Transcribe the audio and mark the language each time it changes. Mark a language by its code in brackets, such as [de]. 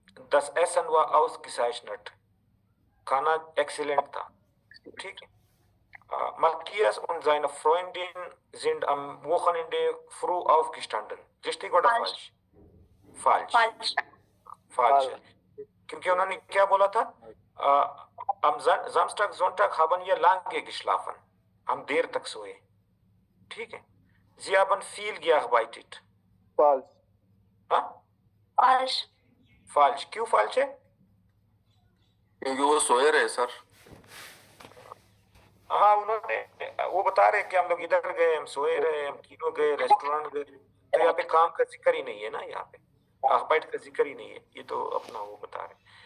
[de] Das Essen war ausgezeichnet. [hi] खाना excellent था, ठीक है? [de] Matthias und seine Freundin sind am Wochenende früh aufgestanden. Richtig oder falsch? Falsch. [en] false [de] Falsch. [hi] क्योंकि उन्होंने क्या बोला था? [de] Am Samstag, Sonntag haben wir lange geschlafen. [hi] हम देर तक सोए. ठीक है? [de] Sie haben viel gearbeitet. [en] False. [hi] हाँ? [en] false [de] Falsch. [hi] क्यों falsch है? क्योंकि वो सोए रहे सर। हाँ, उन्होंने वो बता रहे कि हम लोग इधर गए, हम सोए रहे, हम किनो गए, रेस्टोरेंट गए, तो यहाँ पे काम का जिक्र ही नहीं है ना, यहाँ पे आर्बाइट का जिक्र ही नहीं है, ये तो अपना वो बता रहे।